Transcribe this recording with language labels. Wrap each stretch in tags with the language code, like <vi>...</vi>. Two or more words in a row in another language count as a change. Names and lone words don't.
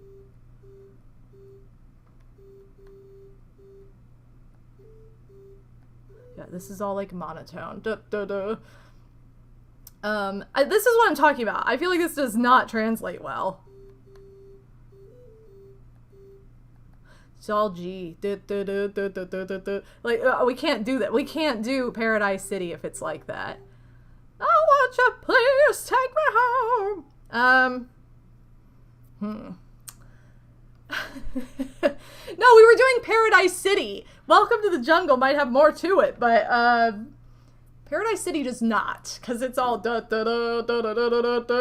<en>Yeah, this is all like monotone. Duh, duh, duh. This is what I'm talking about. I feel like this does not translate well. It's all G. Duh, duh, duh, duh, duh, duh, duh, duh. Like, we can't do that. We can't do Paradise City if it's like that. I want you, please take me home. No, we were doing Paradise City. Welcome to the Jungle might have more to it, but Paradise City does not, because it's all da da da da da da da da.</en>